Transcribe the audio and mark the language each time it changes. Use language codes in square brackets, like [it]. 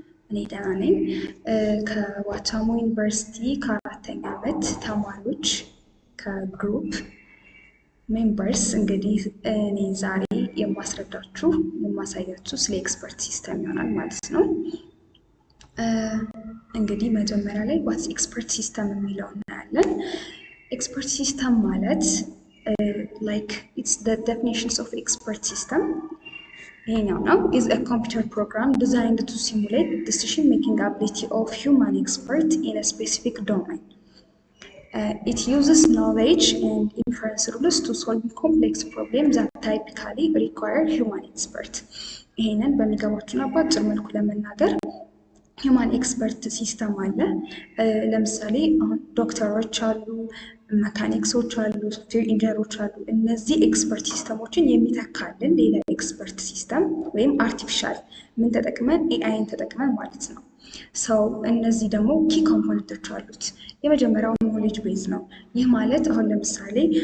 [am] እኔ ደህና ነኝ። ከዋቻሞ ዩኒቨርሲቲ ከአራተኛ ዓመት ተማሪዎች ከግሩፕ ሜምበርስ እንግዲህ እኔ ዛሬ የማሳያችሁ ስለ ኤክስፐርት ሲስተም ይሆናል ማለት ነው። እንግዲህ መጀመሪያ ላይ ዋትስ ኤክስፐርት ሲስተም የሚለው እናያለን። ኤክስፐርት ሲስተም ማለት [en] like it's the definitions of expert system. [am] ይሄኛው ነው [en] is a computer program designed to simulate decision making ability of human expert in a specific domain. It uses knowledge and inference rules to solve complex problems that typically require human expert. [am] ይሄንን በሚገባችሁና በአጭር መልኩ ለመናገር ሂውማን ኤክስፐርት ሲስተም አለ። ለምሳሌ አሁን ዶክተሮች አሉ፣ መካኒክሶች አሉ፣ ሶፍትዌር ኢንጂነሮች አሉ። እነዚህ ኤክስፐርት ሲስተሞችን የሚተካልን ሌላ ኤክስፐርት ሲስተም ወይም አርቲፊሻል ምን ተጠቅመን ኤአይን ተጠቅመን ማለት ነው። ሰው እነዚህ ደግሞ ኪ ኮምፖነንቶች አሉት። የመጀመሪያው ኖሌጅ ቤዝ ነው። ይህ ማለት አሁን ለምሳሌ